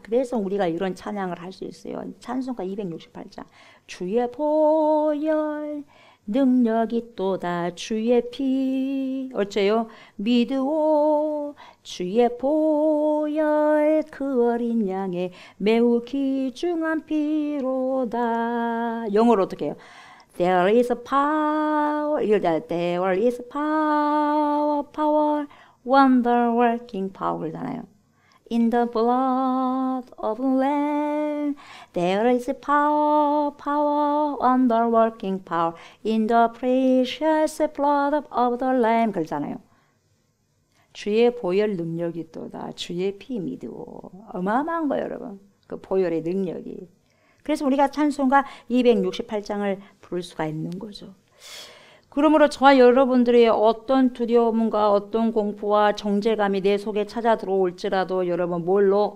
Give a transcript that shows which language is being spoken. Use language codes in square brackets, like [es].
[ko] 그래서 우리가 이런 찬양을 할 수 있어요. 찬송가 268장 주의 보혈 능력이 또다 주의 피 어째요? 믿으오 주의 보혈 그 어린 양의 매우 귀중한 피로다. 영어로 어떻게 해요? [en] There is power, there is power, wonder working power잖아요. In the blood of the Lamb, there is power, wonder working power. In the precious blood of the Lamb 그러잖아요. [ko] 주의 보혈 능력이 있도다. 주의 피 믿으오. 어마어마한 거예요, 여러분. 그 보혈의 능력이. 그래서 우리가 찬송가 268장을 부를 수가 있는 거죠. 그러므로 저와 여러분들의 어떤 두려움과 어떤 공포와 정죄감이 내 속에 찾아 들어올지라도 여러분 뭘로?